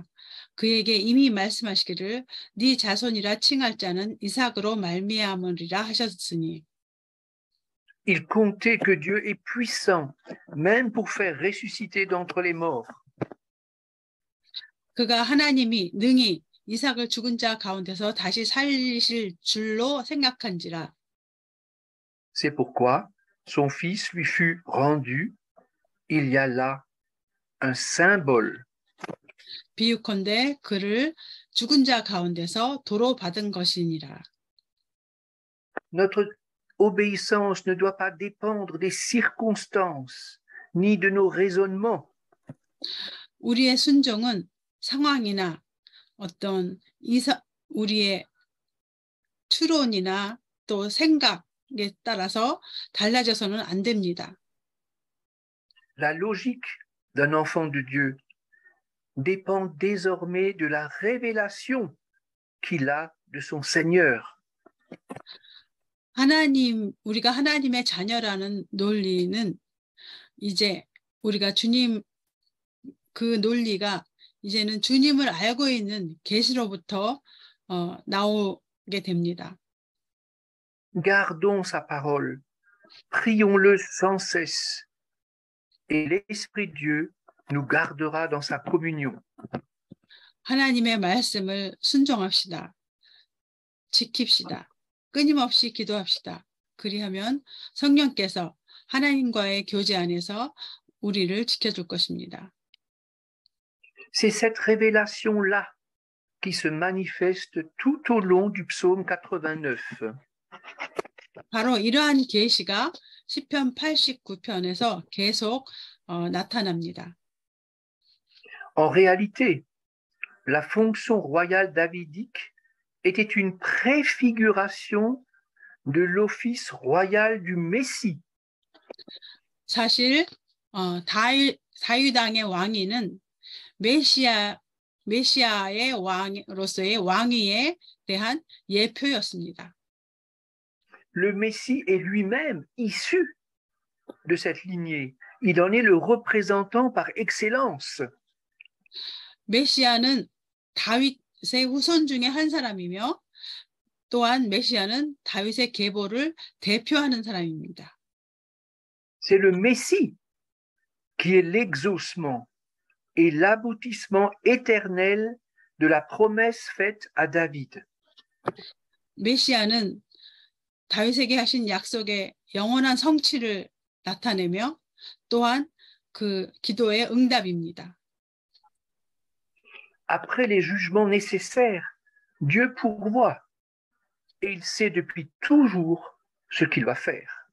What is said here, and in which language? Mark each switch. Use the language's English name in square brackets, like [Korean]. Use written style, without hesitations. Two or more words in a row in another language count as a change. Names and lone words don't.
[Korean] 그에게 이미 말씀하시기를 네 자손이라 칭할 자는 이삭으로 말미암으리라 하셨으니. [French] Il comptait que Dieu est puissant, même pour faire ressusciter d'entre les morts. [Korean] 그가 하나님이 능히 이삭을 죽은 자 가운데서 다시 살리실 줄로 생각한지라. [French] C'est pourquoi son fils lui fut rendu. Il y a là un symbole. [Korean] 비유컨대 그를 죽은 자 가운데서 도로 받은 것이니라. [French] Notre obéissance ne doit pas dépendre des circonstances ni de nos raisonnements. [Korean] 우리의 순종은 상황이나 어떤 우리의 추론이나 또 생각에 따라서 달라져서는 안 됩니다. [French] La logique d'un enfant de Dieu dépend désormais de la révélation qu'il a de son Seigneur. [Korean] 우리가 하나님의 자녀라는 논리는 이제 우리가 그 논리가 이제는 주님을 알고 있는 계시로부터 나오게 됩니다. [French] Gardons sa parole, prions-le sans cesse, et l'Esprit de Dieu nous gardera dans sa communion. [Korean] 하나님의 말씀을 순종합시다. 지킵시다. 끊임없이 기도합시다. 그리하면 성령께서 하나님과의 교제 안에서 우리를 지켜줄 것입니다. [French] C'est cette révélation-là qui se manifeste tout au long du psaume 89. [Korean] 바로 이러한 계시가 시편 89편에서 계속 나타납니다. [French] En réalité, la fonction royale davidique était une préfiguration de l'office royal du Messie. [Korean] 사실 다윗왕의 왕위는 메시아의 왕으로서의 왕위에 대한 예표였습니다. [French] Le Messie est lui-même issu de cette lignée. Il en est le représentant par excellence. [Korean] 메시아는 다윗의 후손 중에 한 사람이며 또한 메시아는 다윗의 계보를 대표하는 사람입니다. [French] C'est le Messie qui est l'exaucement et l'aboutissement éternel de la promesse faite à David. [Korean] 메시아는 다윗에게 하신 약속의 영원한 성취를 나타내며 또한 그 기도의 응답입니다. [French] Après les jugements nécessaires, Dieu pourvoit et il sait depuis toujours ce qu'il va faire.